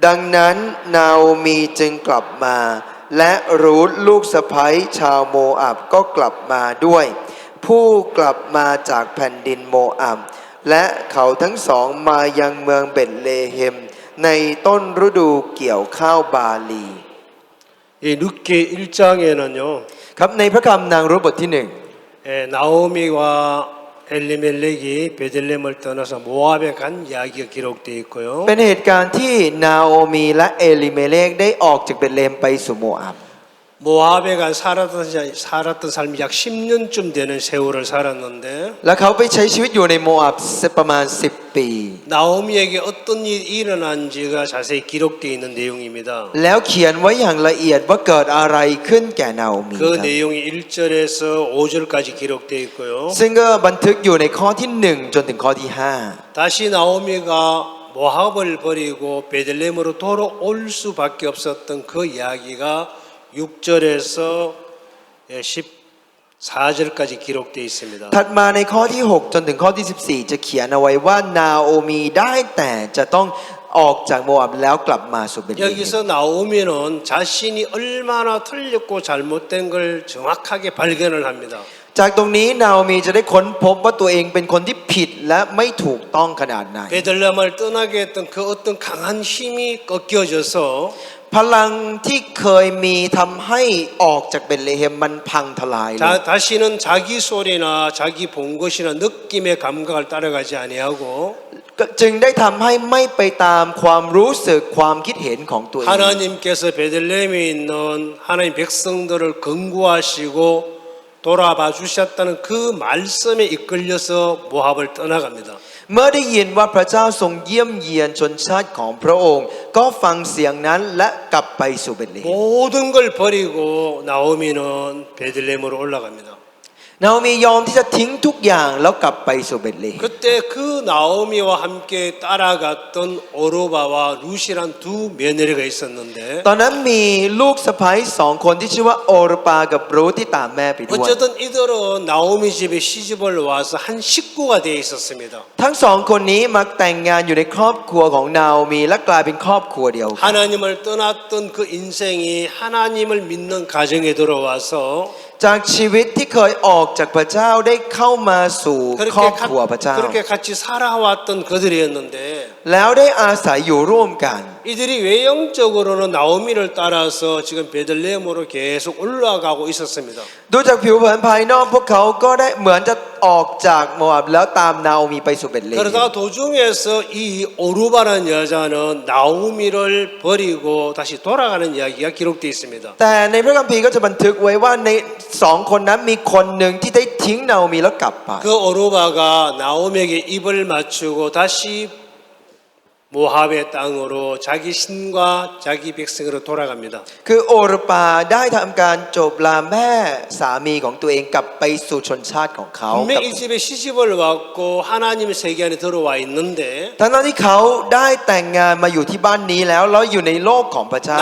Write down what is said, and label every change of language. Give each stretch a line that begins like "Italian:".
Thai: ดังนั้นนาโอมีจึงกลับมา และรูธลูกสะใภ้ชาวโมอับก็กลับมาด้วย ผู้กลับมาจากแผ่นดินโมอับ และเขาทั้งสองมายังเมืองเบธเลเฮม ในต้นฤดูเกี่ยวข้าวบาลี
Korean: 이 룻기 1장에는요.
Thai: ครับในพระคำนางรูธบทที่หนึ่ง
Korean: 나오미와 엘리멜렉이 베들레헴을 떠나서 모압에 간 이야기가 기록되어 있고요.
Thai: เป็นเหตุการณ์ที่นาโอมีและเอลิเมเลกได้ออกจากเบธเลเฮมไปสู่โมอับ
Korean: 모압에 간 살았던 삶이 약 10년쯤 되는 세월을 살았는데
Thai: และเขาไปใช้ชีวิตอยู่ในโมอับประมาณ10 ปี
Korean: 나오미에게 어떤 일이 일어난지가 자세히 기록되어 있는 내용입니다.
Thai: แล้วเขียนไว้อย่างละเอียดว่าเกิดอะไรขึ้นแก่นาโอมี
Korean: 그 내용이 1절에서 5절까지 기록되어 있고요.
Thai: ซึ่งก็บันทึกอยู่ในข้อที่1จนถึงข้อที่5
Korean: 다시 나오미가 모압을 버리고 베들레헴으로 돌아올 수밖에 없었던 그 이야기가 6절에서 14절까지 기록되어 있습니다.
Thai: ถัดมาในข้อที่6จนถึงข้อที่14จะเขียนเอาไว้ว่านาโอมีได้แต่จะต้องออกจากโมอับแล้วกลับมาสู่เบธเลเฮม
Korean: 여기서 나오미는 자신이 얼마나 틀렸고 잘못된 걸 정확하게 발견을 합니다.
Thai: จากตรงนี้นาโอมีจะได้ค้นพบว่าตัวเองเป็นคนที่ผิดและไม่ถูกต้องขนาดไหน
Korean: 베들레헴을 떠나게 했던 그 어떤 강한 힘이 꺾여져서
Thai: พลังที่เคยมีทำให้ออกจากเบธเลเฮมมันพังทลายเลย
Korean: 다시는 자기 소리나 자기 본 것이나 느낌의 감각을 따라가지 아니하고
Thai: จึงได้ทำให้ไม่ไปตามความรู้สึกความคิดเห็นของตัวเอง
Korean: 하나님께서 베들레헴에 있는 하나님 백성들을 근구하시고 돌아봐 주셨다는 그 말씀에 이끌려서 모압을 떠나갑니다.
Thai: เมื่อได้ยินว่าพระเจ้าทรงเยี่ยมเยียนชนชาติของพระองค์ ก็ฟังเสียงนั้นและกลับไปสู่เบธเลเฮม
Korean: 모든 걸 버리고 나오미는 베들레헴으로 올라갑니다.
Thai: นาโอมียอมที่จะทิ้งทุกอย่างแล้วกลับไปสู่เบธเลเฮม
Korean: 그때 그 나오미와 함께 따라갔던 오르바와 룻이란 두 며느리가 있었는데
Thai: ตอนนั้นมีลูกสะใภ้2 คนที่ชื่อว่าโอรปากับรูธที่ตามแม่ไปด้วย
Korean: 어쨌든 이들은 나오미 집에 시집을 와서 한 식구가 되어 있었습니다.
Thai: ทั้ง2 คนนี้มาแต่งงานอยู่ในครอบครัวของนาโอมีและกลายเป็นครอบครัวเดียวกัน
Korean: 하나님을 떠났던 그 인생이 하나님을 믿는 가정에 들어와서
Thai: จากชีวิตที่เคยออกจากพระเจ้าได้เข้ามาสู่ครอบครัวพระเจ้า
Korean: 그렇게 같이 살아왔던 그들이었는데
Thai: แล้วได้อาศัยอยู่ร่วมกัน
Korean: 이들이 외형적으로는 나오미를 따라서 지금 베들레헴으로 계속 올라가고 있었습니다.
Thai: ดูจากผิวเผินภายนอกพวกเขาก็ได้เหมือนจะออกจากโมอับแล้วตามนาโอมีไปสู่เบธเลเฮม
Korean: 그러다가 도중에서 이 오르바라는 여자는 나오미를 버리고 다시 돌아가는 이야기가 기록되어 있습니다.
Thai: แต่ในพระคัมภีร์ก็จะบันทึกไว้ว่าใน2 คนนั้นมีคนหนึ่งที่ได้ทิ้งนาโอมีแล้วกลับไป
Korean: 그 오르바가 나오미에게 입을 맞추고 다시 모압의 땅으로 자기 신과 자기 백성으로 돌아갑니다.
Thai: คือโอรปาได้ทำการโจบลาแม่สามีของตัวเองกลับไปสู่ชนชาติของเขา
Korean: 분명 이 집에 시집을 왔고 하나님의 세계 안에 들어와 있는데
Thai: ทั้งที่เขาได้แต่งงานมาอยู่ที่บ้านนี้แล้วอยู่ในโลกของพระเจ้า